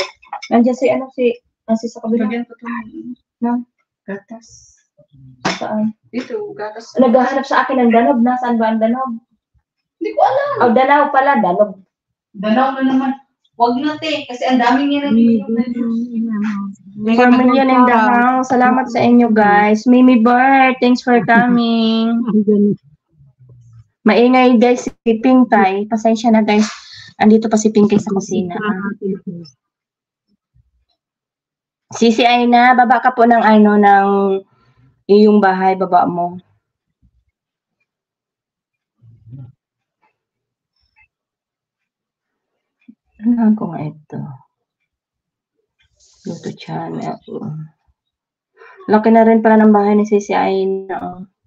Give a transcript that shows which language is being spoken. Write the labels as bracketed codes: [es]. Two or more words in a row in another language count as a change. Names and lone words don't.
[tl] Nandiyan si sa kabila. Lagyan ko ito Na? gatas. Saan? Dito, gatas. Naghahanap sa akin ng danog. Nasaan ba ang danog? Hindi ko alam. Oh, danaw pala, danog. Danaw na naman. Huwag na, te. Kasi ang daming yan ang ininom na juice. [en] 4 million in the house. [tl] Salamat sa inyo, guys. [en] Mimi Bird, thanks for coming. [tl] Maingay, guys, si Pinkay. Pasensya na, guys. Andito pa si Pinkay sa kusina. Sisi Aina, baba ka po ng ng iyong bahay, baba mo. Ano ko nga ito? YouTube channel. Laki na rin pala ng bahay ni Sisi Aina.